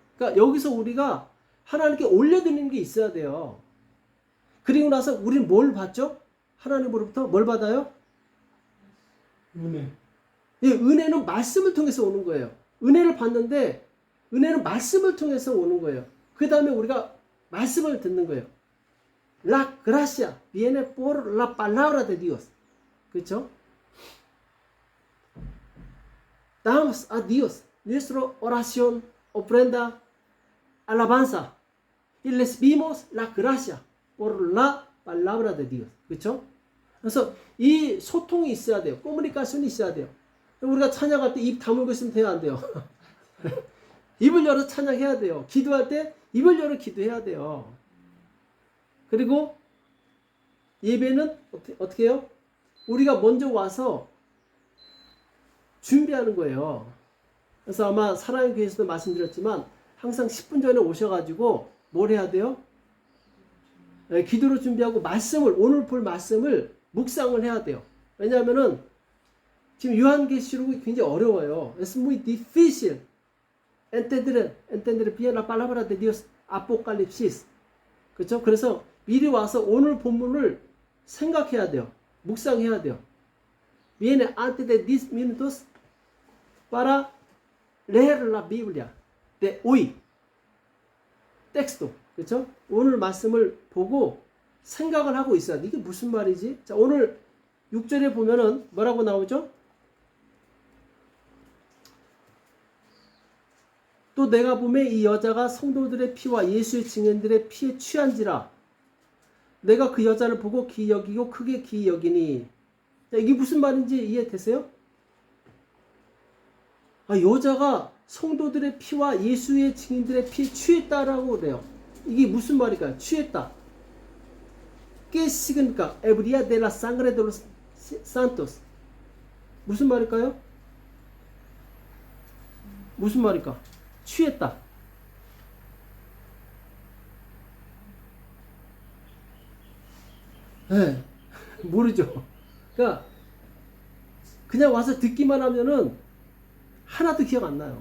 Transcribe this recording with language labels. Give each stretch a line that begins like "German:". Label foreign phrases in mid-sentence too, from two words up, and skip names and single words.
Korean: 그러니까 여기서 우리가 하나님께 올려드리는 게 있어야 돼요. 그리고 나서 우리는 뭘 받죠? 하나님으로부터 뭘 받아요? 은혜. 예, 은혜는 말씀을 통해서 오는 거예요. 은혜를 받는데 은혜는 말씀을 통해서 오는 거예요. 그 다음에 우리가 말씀을 듣는 거예요.
Spanish: La gracia viene por la palabra de Dios.
Korean: 그렇죠?
Spanish: Damos a Dios nuestra oración, ofrenda, alabanza y recibimos la gracia por la palabra de Dios.
Korean: 그렇죠? 그래서 이 소통이 있어야 돼요. 커뮤니케이션이 있어야 돼요. 우리가 찬양할 때 입 다물고 있으면 돼요, 안 돼요? 입을 열어 찬양해야 돼요. 기도할 때 입을 열어 기도해야 돼요. 그리고 예배는 어떻게 해요? 우리가 먼저 와서 준비하는 거예요. 그래서 아마 사랑의 교회에서도 말씀드렸지만 항상 10분 전에 오셔가지고 뭘 해야 돼요? 네, 기도로 준비하고 말씀을, 오늘 볼 말씀을 묵상을 해야 돼요. 왜냐하면은 지금 요한계시록이 굉장히 어려워요.
Spanish: Es muy difícil entender bien la palabra de Dios, Apocalipsis.
Korean: 그렇죠? 그래서 미리 와서 오늘 본문을 생각해야 돼요. 묵상해야 돼요.
Spanish: Viene antes de 10 minutos para leer la Biblia de hoy.
Korean: 텍스트. 그렇죠? 오늘 말씀을 보고 생각을 하고 있어야 돼. 이게 무슨 말이지? 자, 오늘 6절에 보면은 뭐라고 나오죠? 또 내가 보매 이 여자가 성도들의 피와 예수의 증인들의 피에 취한지라. 내가 그 여자를 보고 기이 여기고 크게 기이 여기니. 자, 이게 무슨 말인지 이해되세요? 아, 여자가 성도들의 피와 예수의 증인들의 피에 취했다라고 그래요. 이게 무슨 말일까요? 취했다.
Spanish: ¿Qué significa? Ebria de la sangre de los santos.
Korean: 무슨 말일까요? 무슨 말일까? 취했다. 네, 모르죠. 그러니까 그냥 와서 듣기만 하면은 하나도 기억 안 나요.